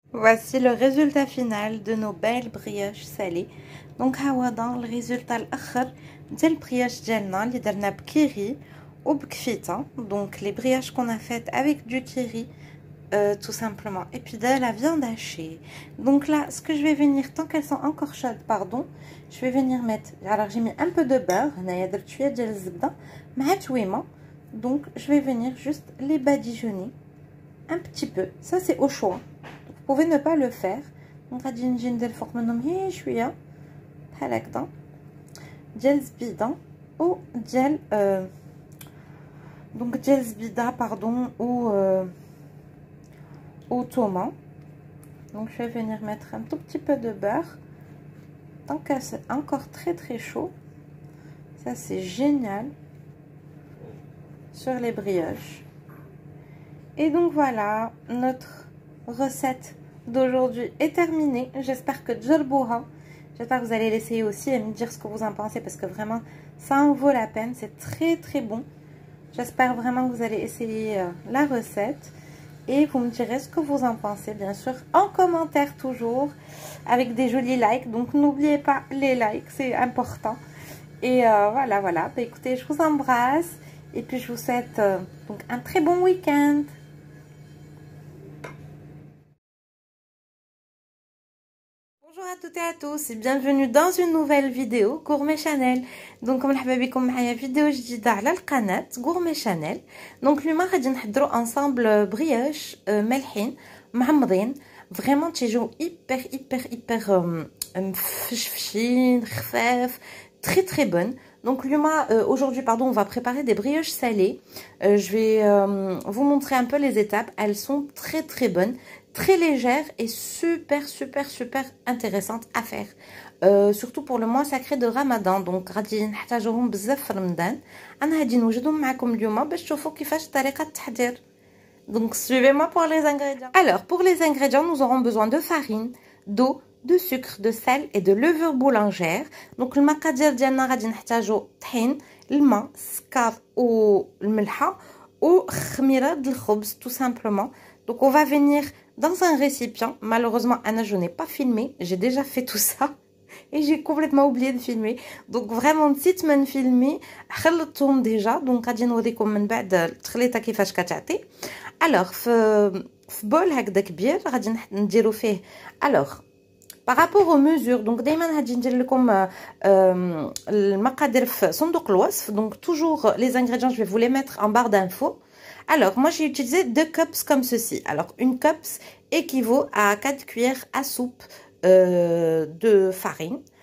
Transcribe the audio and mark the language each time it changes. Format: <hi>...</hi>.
<fr>Voici le résultat final de nos belles brioches salées.</fr> <ar>Donc هو</ar> <fr>dans le résultat</fr> <ar>الاخر ديال البريوش ديالنا اللي درنا بكيري وبكفيته.</ar> <fr>Donc les brioches qu'on a faites avec du kiri tout simplement, et puis de la viande hachée. Donc là ce que je vais venir, tant qu'elles sont encore chaudes, pardon, je vais venir mettre, alors j'ai mis un peu de beurre,</fr> <ar>هنايا درت شويه ديال الزبده مع تويمه.</ar> <fr>Donc je vais venir juste les badigeonner un petit peu, ça c'est au choix. Vous pouvez ne pas le faire.</fr> <ar>Donc غادي نجي ندير فوق منهم غير شويه بحال هكذا ديال الزبيده و ديال donc ديال الزبيده</ar> <fr>pardon ou tomates. Donc je vais venir mettre un tout petit peu de beurre tant que c'est encore très chaud. Ça c'est génial sur les brioches. Et donc voilà, notre recette d'aujourd'hui est terminée. J'espère que Djerbouha, j'espère que vous allez l'essayer aussi et me dire ce que vous en pensez, parce que vraiment ça en vaut la peine, c'est très bon. J'espère vraiment que vous allez essayer la recette et vous me direz ce que vous en pensez, bien sûr en commentaire, toujours avec des jolis likes. Donc n'oubliez pas les likes, c'est important. Et voilà. Bah, écoutez, je vous embrasse et puis je vous souhaite donc un très bon week-end. Bonjour à toutes et à tous et bienvenue dans une nouvelle vidéo Gourmet Channel.</fr> <ar>Donc مرحبا بكم معايا فيديو جديده على القناه Gourmet Channel. Donc اليوم غادي نحضروا</ar> <fr>ensemble</fr> <ar>بريوش مالحين معمضين فريمون تيجيو</ar> <fr>hyper</fr> <ar>مفشفشين خفاف</ar> <fr>très bonnes. Donc aujourd'hui on va préparer des brioches salées. Je vais vous montrer un peu les étapes. Elles sont très bonnes, très légères et super intéressantes à faire. Surtout pour le mois sacré de Ramadan.</fr> <ar>Donc غادي نحتاجوهم بزاف في رمضان. انا غادي نوجدهم معكم اليوم باش تشوفوا كيفاش طريقه التحضير.</ar> <fr>Donc suivez-moi pour les ingrédients. Alors pour les ingrédients, nous aurons besoin de farine, d'eau, de sucre, de sel et de levure boulangère.</fr> <ar>Donc المقادير ديالنا غادي نحتاجو طحين، الماء، السكر والملحه وخميره د الخبز</ar> <fr>tout simplement. Donc on va venir dans un récipient. Malheureusement Anna, je n'ai pas filmé, j'ai déjà fait tout ça et j'ai complètement oublié de filmer.</fr> <ar>Donc</ar> <fr>vraiment</fr> <ar>نسيت ما نفيلمي، خلطتهم</ar> <fr>déjà.</fr> <ar>Donc غادي نوريكم من بعد التخليطه كيفاش كتعطي.</ar> <fr>Alors</fr> <ar>في بول هكذا كبير غادي نديرو فيه.</ar> <fr>Alors par rapport aux mesures,</fr> <ar>donc دائما غادي ندير لكم المقادير في صندوق الوصف.</ar> <fr>Donc toujours les ingrédients, je vais vous les mettre en barre d'infos. Alors moi j'ai utilisé 2 cups comme ceci. Alors une cups équivaut à 4 cuillères à soupe de farine.</fr>